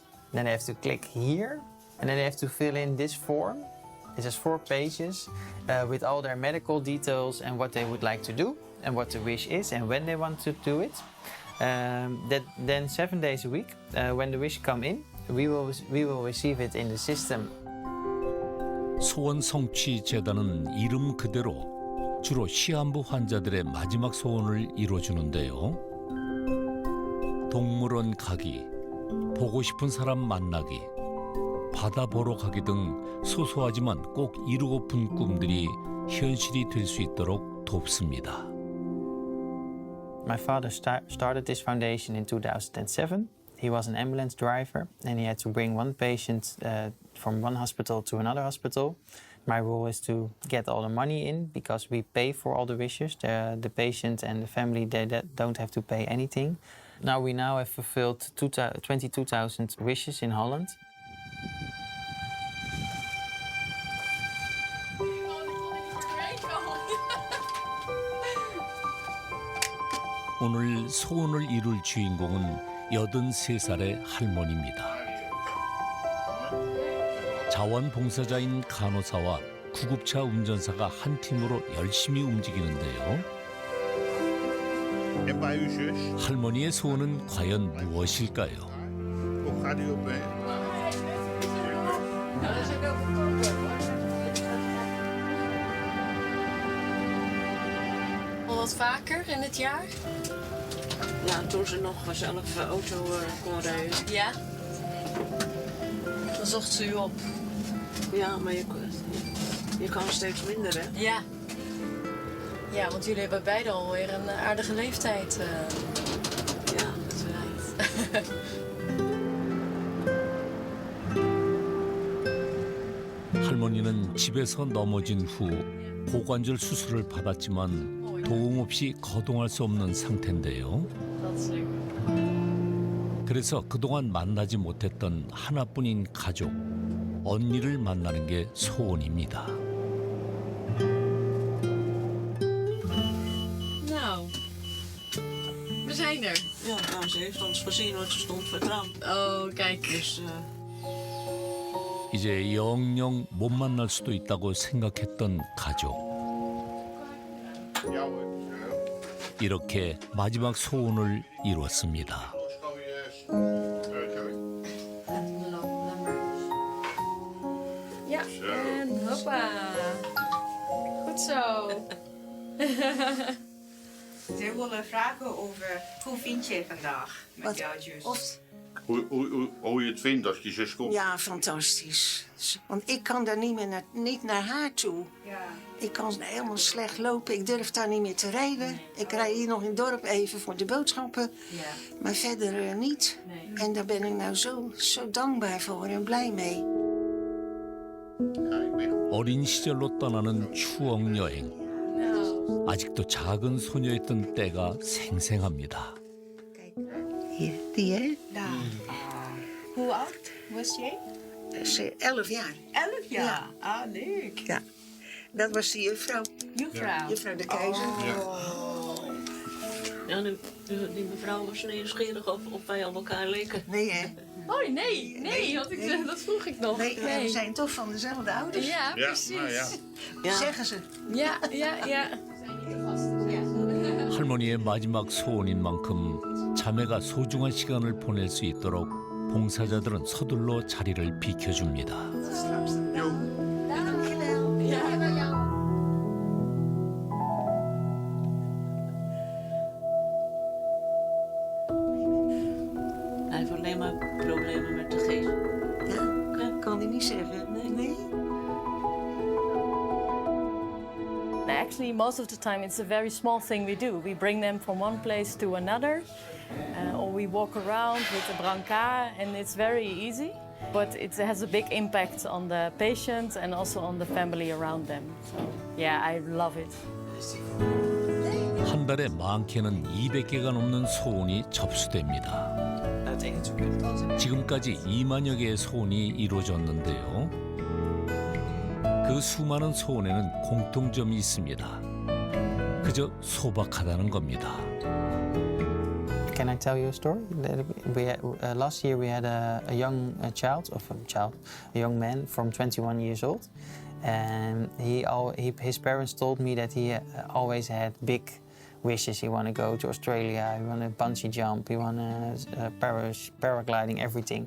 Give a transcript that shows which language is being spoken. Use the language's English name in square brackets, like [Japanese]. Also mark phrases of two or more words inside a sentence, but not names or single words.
[English] Then they have to click here, and then they have to fill in this form. It has 4 pages with all their medical details and what they would like to do, and what the wish is, and when they want to do it. Then 7 days a week, when the wish come in, we will receive it in the system. [Korean] 소원 성취 재단은 이름 그대로 주로 시한부 환자들의 마지막 소원을 이뤄주는데요. 동물원 가기, 보고 싶은 사람 만나기, 바다 보러 가기 등 소소하지만 꼭 이루고픈 꿈들이 현실이 될 수 있도록 돕습니다. [English] My father started this foundation in 2007. He was an ambulance driver and he had to bring one patient from one hospital to another hospital. My role is to get all the money in because we pay for all the wishes. The patient and the family, they don't have to pay anything. We now have fulfilled 22,000 wishes in Holland. [Korean] 오늘 소원을 이룰 주인공은 83살의 할머니입니다. 자원봉사자인 간호사와 구급차 운전사가 한 팀으로 열심히 움직이는데요. 할머니의 소원은 과연 무엇일까요? [Dutch] 'Wat vaker in het jaar? Ja, toen ze nog zelf auto kon rijden. Ja. Dan zocht ze u op. Ja, maar je kan steeds minder, hè? Ja. Ja, want jullie hebben beide alweer een aardige leeftijd. Ja, dat rijdt. [Korean] 할머니는 집에서 넘어진 후 고관절 수술을 받았지만 도움 없이 거동할 수 없는 상태인데요. [Dutch] Dat is leuk. [Korean] 그래서 그동안 만나지 못했던 하나뿐인 가족, 언니를 만나는 게 소원입니다. [Dutch] Nou, we zijn er. Ja, nou, ze heeft ons gezien, want ze stond voor het raam. Oh, kijk. Dus [Korean] 이제 영영 못 만날 수도 있다고 생각했던 가족. 이렇게 마지막 소원을 이뤘습니다. [Dutch] Ja, en hoppa. Goed zo. Ze willen vragen over hoe vind je vandaag met jouw zus? Hoe je het vindt als je zus komt. Ja, fantastisch. Want ik kan daar niet naar haar toe. Ja. Ik kan helemaal slecht lopen. Ik durf daar niet meer te rijden. Ik rij hier nog in het dorp even voor de boodschappen. Ja. Maar verder niet. Nee. En daar ben ik nou zo dankbaar voor en blij mee. [Korean] 어린 시절로 떠나는 추억 여행. [Dutch] Nou, [Korean] 아직도 작은 소녀였던 때가 생생합니다. [Dutch] Kijk, hier, die hè? Daar. Hoe oud was jij? Dat is 11 jaar. 11 jaar. Ja. Ah, leuk. Ja. Dat was de juffrouw. Juffrouw. Juffrouw de Keizer. ja, die mevrouw was nieuwsgierig of wij op elkaar leken. Nee hè? oh nee, want dat vroeg ik nog. Nee, ja, we zijn toch van dezelfde ouders. Ja, Ja, precies. nou ja. Ja. Zeggen ze. Ja. [Korean] 할머니의 마지막 소원인 만큼 자매가 소중한 시간을 보낼 수 있도록 봉사자들은 서둘러 자리를 비켜줍니다. [Dutch] Straks dan. Dankjewel. Hij heeft alleen maar problemen met de geest. Ja, kan hij niet zeggen. Nee. [English] Actually, most of the time it's a very small thing we do. We bring them from one place to another, or we walk around with a brancard, and it's very easy. But it has a big impact on the patient and also on the family around them. So, yeah, I love it. [Korean] 한 달에 많게는 200개가 넘는 소원이 접수됩니다. 지금까지 2만여 개의 소원이 이루어졌는데요. 그 수많은 소원에는 공통점이 있습니다. 그저 소박하다는 겁니다. [English] Can I tell you a story? Last year we had a young young man from 21 years old, and his parents told me that he always had big wishes. He wanted to go to Australia, he wanted to bungee jump, he wanted paragliding, everything.